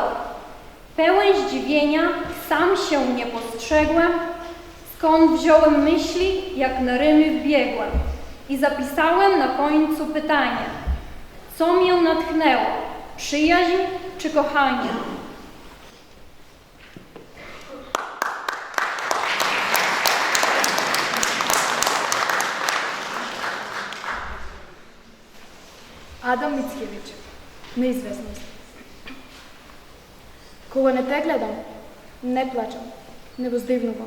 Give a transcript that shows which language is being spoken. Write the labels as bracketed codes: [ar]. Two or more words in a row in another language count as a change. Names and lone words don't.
[pl] Pełen zdziwienia, sam się nie postrzegłem, skąd wziąłem myśli, jak na rymy wbiegłem. I zapisałem na końcu pytanie, co mię natchnęło, przyjaźń czy kochanie? [mk] Адам Мицкевич. Неизвестност. Кога не те гледам, не плачам, не воздивнувам.